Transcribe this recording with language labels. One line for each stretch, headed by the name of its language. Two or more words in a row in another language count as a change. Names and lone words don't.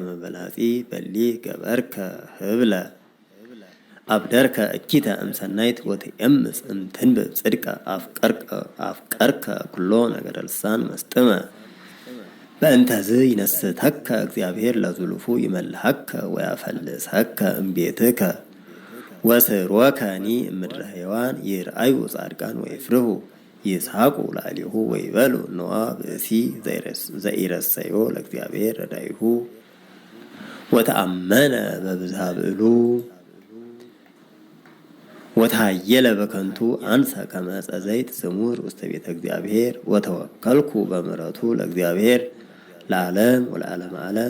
Geez: በላጺ በሊ ገበርከ ህብለ አብደርከ እኪተ እምሰናይት ወትእምዝ እምትንብብ ጽድቀ አፍቀርከ ኩሎ ነገረ ልሳን መስጥመ በእንተዝ ይነስተከ እግዚአብሔር ለዙልፉ ይመልሐከ ወያፈልሰከ እምቤትከ ወስሮከኒ እምድረ ሕያዋን ይርአዩ ጻድቃን ወይፍርሁ ይስሐቁ ላዕሌሁ ወይበሉ ነዋ ብእሲ ዘኢረሰዮ ለእግዚአብሔር ረዳይሁ ወተአመነ በብዝሃ ብዕሉ ወታየለ በከንቱ አንሰ ከመ ዕፀ ዘይት ስሙር ውስተ ቤተ እግዚአብሔር ወተወከልኩ በምሕረቱ ለእግዚአብሔር ለዓለም ወለዓለመ ዓለም